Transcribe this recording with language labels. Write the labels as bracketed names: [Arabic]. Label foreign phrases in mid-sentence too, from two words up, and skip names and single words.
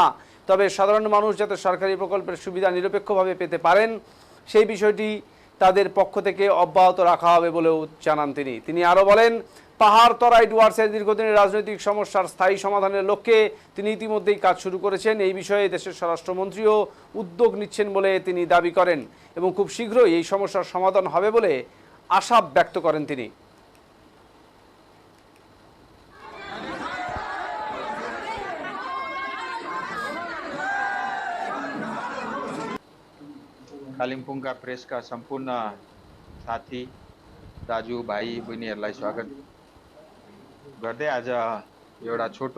[Bangla] তবে সাধারণ মানুষ যাতে সরকারি প্রকল্পের সুবিধা নিরপেক্ষভাবে পেতে পারেন সেই বিষয়টি তাদের পক্ষ থেকে অব্যাহত রাখা হবে বলেও জানান তিনি আরও বলেন, পাহাড় তরাই ডুয়ার্সের দীর্ঘদিনের রাজনৈতিক সমস্যার স্থায়ী সমাধানের লক্ষ্যে তিনি ইতিমধ্যেই কাজ শুরু করেছেন। এই বিষয়ে দেশের স্বরাষ্ট্রমন্ত্রীও উদ্যোগ নিচ্ছেন বলে তিনি দাবি করেন এবং খুব শীঘ্রই এই সমস্যার সমাধান হবে বলে আশা ব্যক্ত করেন তিনি। [Nepali] कालिम्पोङका प्रेसका सम्पूर्ण साथी दाजु भाइ बहिनीहरूलाई स्वागत गर्दै आज एउटा छोटो